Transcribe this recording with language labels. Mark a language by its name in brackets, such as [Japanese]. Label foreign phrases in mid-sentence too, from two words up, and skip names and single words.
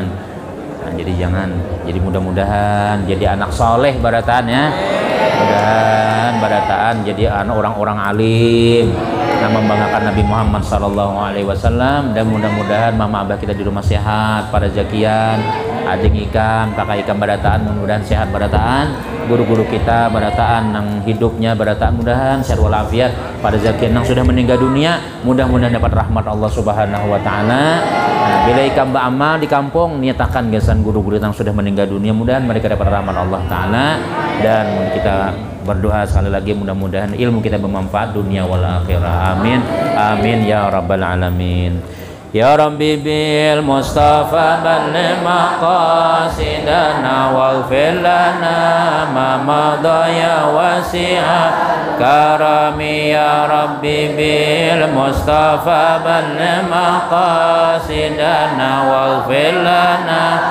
[Banjar] Nah, jadi mudah-mudahan jadi anak soleh barataan ya, mudah-mudahan barataan jadi anak orang-orang alim yang membanggakan Nabi Muhammad SAW, dan mudah-mudahan mama abah kita di rumah sehat, pada zakian adik ikam kakak ikam barataan mudah-mudahan sehat barataan, guru-guru kita barataan yang hidupnya barataan mudahan sehat walafiat, pada zakian yang sudah meninggal dunia mudah-mudahan dapat rahmat Allah [Arabic] سبحانه وتعالى. [Banjar] Nah, bila ikam beramal di kampung niatakan gasan guru-guru yang sudah meninggal dunia, mudahan mereka dapat rahmat Allah taala, dan kita berdoa sekali lagi mudah-mudahan ilmu kita bermanfaat dunia [Arabic] والآخرة. آمين آمين يا رب العالمين يا ربي بالمصطفى بلغ مقاصدنا واغفر لنا ما مضى يا واسع الكرم يا ربي بالمصطفى بلغ مقاصدنا واغفر لنا